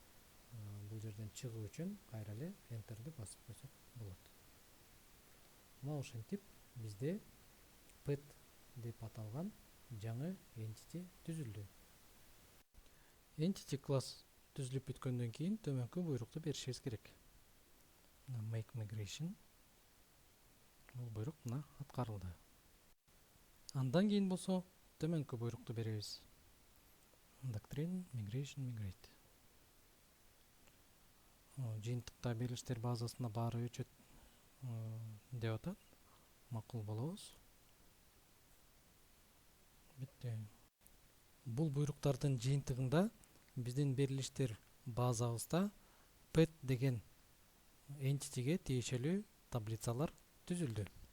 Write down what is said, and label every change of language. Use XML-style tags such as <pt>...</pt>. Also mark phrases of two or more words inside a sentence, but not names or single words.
<ky>Бул жерден чыгуу үчүн кайра эле enterди басып койсок болот. мына ошентип бизде pet деп аталган жаңы entity түзүлдү. Entity класс түзүлүп бүткөндөн кийин төмөнкү буйрукту беришибиз керек.</ky> <en>Make migration.</en> <ky>Бул буйрук мына аткарылды. Андан кийин болсо төмөнкү буйрукту беребиз.</ky> <en>Doctrine migration migrate.</en> <ky>Жыйынтыкта берилиштер базасында баары өчөт деп атат. Макул болобуз. Бүтү. Бул буйруктардын жыйынтыгында биздин берилиштер базабызда pet деген entityге тиешелүү таблицалар түзүлдү.</ky>